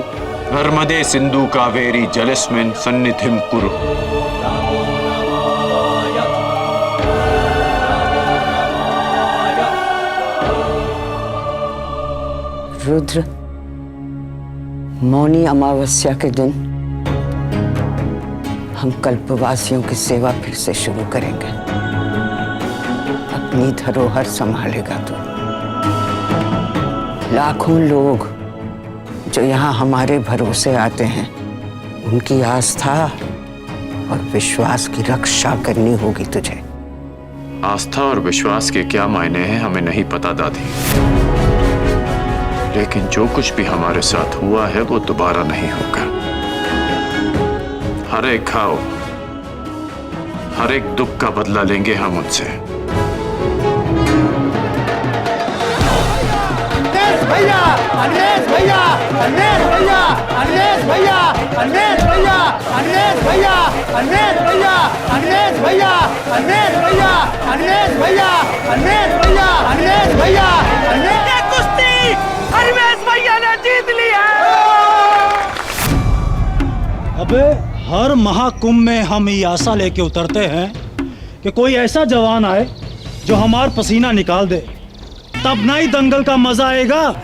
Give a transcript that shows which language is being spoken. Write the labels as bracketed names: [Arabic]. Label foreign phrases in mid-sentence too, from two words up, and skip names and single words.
[Sanskrit] नर्मदे सिंधु कावेरी जलेस्मिन् सन्निधिं कुरु। [Hindi] रुद्र, मौनी अमावस्या के दिन हम कल्पवासियों की सेवा फिर से शुरू करेंगे। अपनी धरोहर संभालेगा तू। लाखों लोग जो यहाँ हमारे भरोसे आते हैं, उनकी आस्था और विश्वास की रक्षा करनी होगी तुझे। आस्था और विश्वास के क्या मायने हैं हमें नहीं पता दादी, लेकिन जो कुछ भी हमारे साथ हुआ है वो दोबारा नहीं होगा। हर एक घाव, हर एक दुख का बदला लेंगे हम उनसे। भैया, अनिलेश भैया, अनिलेश भैया, अनिलेश भैया, अनिलेश भैया, अनिलेश भैया, अनिलेश भैया, अनिलेश भैया, अनिलेश भैया, अनिलेश भैया, अनिलेश भैया, अनिलेश भैया, अनिलेश कुश्ती अनिलेश भैया ने जीत ली है। अबे हर महाकुंभ में हम ये आशा लेके उतरते हैं कि कोई ऐसा जवान आए जो हमार पसीना निकाल दे, तब ना ही दंगल का मजा आएगा।